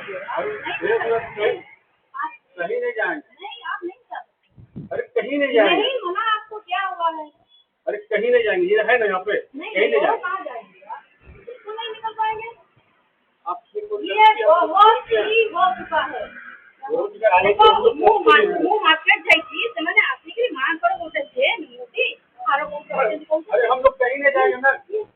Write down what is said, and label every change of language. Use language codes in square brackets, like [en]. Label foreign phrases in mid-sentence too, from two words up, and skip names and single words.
[hi] कहीं नहीं जाएंगे। नहीं आप नहीं कर सकते। अरे कहीं नहीं जाएंगे। नहीं मना आपको क्या हुआ है? अरे कहीं नहीं जाएंगे, ये है ना यहाँ पे, कहीं नहीं जाएंगे। कहाँ जाएंगे? बिल्कुल नहीं निकल पाएंगे। ये हो चुका है। [or] ମୁଁ ମାର୍କେଟ ଯାଇଛି ସେମାନେ ଆସିକି ମାଙ୍କର ଗୋଟେ ଯେ ନିଅନ୍ତି ଆର [hi] अरे हम लोग कहीं नहीं जाएंगे ना।